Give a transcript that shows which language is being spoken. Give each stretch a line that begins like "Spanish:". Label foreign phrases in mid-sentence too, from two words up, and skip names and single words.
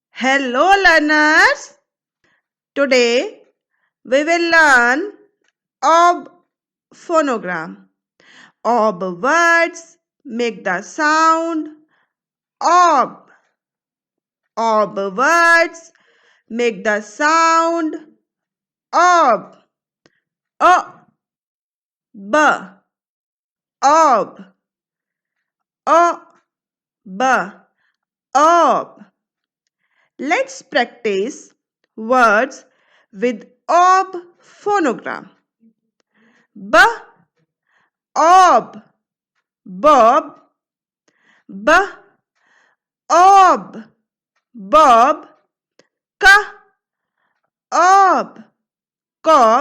English: Hello learners. Today we will learn ob phonogram. Ob words make the sound ob. Ob words make the sound ob. O b ob. O b ob. Let's practice words with ob phonogram. B ob, bob. B ob, bob. K ob, cob.